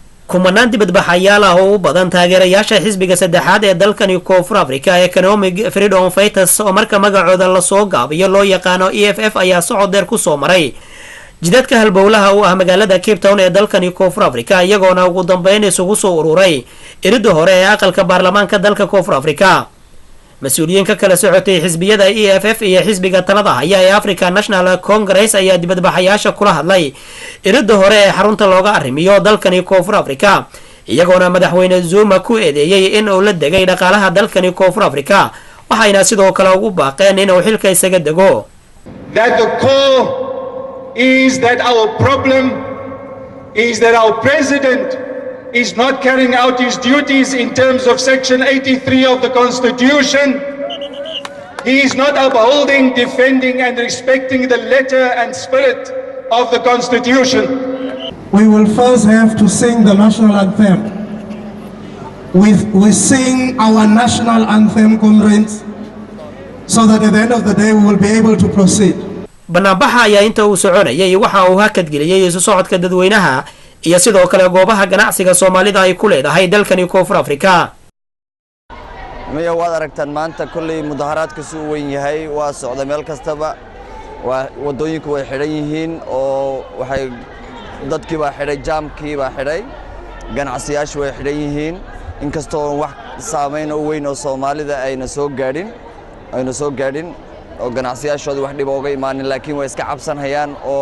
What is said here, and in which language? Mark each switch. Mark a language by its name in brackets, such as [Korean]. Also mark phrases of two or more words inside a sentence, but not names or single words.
[Somali] kumanaan dibadbaxayaal ah oo u badan taageerayaasha xisbiga saddexaad ee dalkani koonfur africa [English] economic freedom fighters [Somali] oo marka magacooda lasoo gaabiyo loo yaqaano EFF ayaa socod dheer kusoo maray jidadka halbowlaha u ah magaalada Cape Town ee dalkani koonfur africa iyagoona ugu dambeyn isugu soo ururay iridda hore ee aqalka baarlamaanka dalka koonfur africa. mas-uuliyiin ka kala socotay xisbiyada EFF iyo xisbiga talada haya ee African National Congress ayaa dibadbaxayaasha kula hadlay iridda hore ee xarunta looga arrimiyo dalkani koonfur africa iyagoona madaxweyne Zuma ku eedeeyay in uu la degay dhaqaalaha dalkani koonfur africa waxayna sidoo kale ugu baaqeen in uu xilka isaga dego. [English] That the core is that our problem is that our president is not carrying out his duties in terms of Section 83 of the Constitution. He is not upholding, defending and respecting the letter and spirit of the Constitution. We will first have to sing the national anthem. We sing our national anthem, comrades, so that at the end of the day we will be able to proceed. [Somali] banaanbaxa ayaa inta uu soconayay waxa uu hakadgeliyay isu socodka dadweynaha iyo sidoo kale goobaha ganacsiga Soomaalida ay ku leedahay dalkani koonfur africa. miya waad aragtaan maanta kulli mudaharaadka soo weyn yahay waa socda meel kastaba waa wadooyinku way xiran yihiin oo waxay dadkii baa xiray jaamkii baa xiray ganacsiyadu way xiran yihiin inkastoo wax saameyn oo weyn oo Soomaalida ayna soo gaadhin oo ganacsiyadu wax dhib uga imaanin laakiin way iska cabsanayaan oo